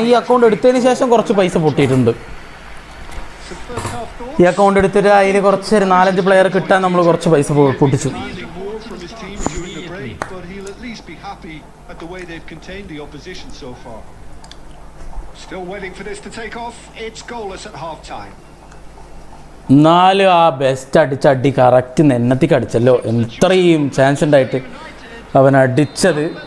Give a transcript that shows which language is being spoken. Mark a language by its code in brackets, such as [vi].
[ml] ഈ അക്കൗണ്ട് എടുത്തതിന് ശേഷം കുറച്ച് പൈസ പൊട്ടിയിട്ടുണ്ട്. ഈ അക്കൗണ്ട് എടുത്തിട്ട് അതിൽ കുറച്ച് 4-5 പ്ലെയർ കിട്ടാൻ നമ്മൾ കുറച്ച് പൈസ പൊട്ടിച്ചു. [en] his team during the break, but he'll at least be happy at the way they've contained the opposition so far. Still waiting for this to take off. It's goalless at half-time. [ml] എന്നാലും ആ best അടി correct നെന്നത്തിക്ക് അടിച്ചല്ലോ. എത്രയും chance ഉണ്ടായിട്ട് അവൻ അടിച്ചത്.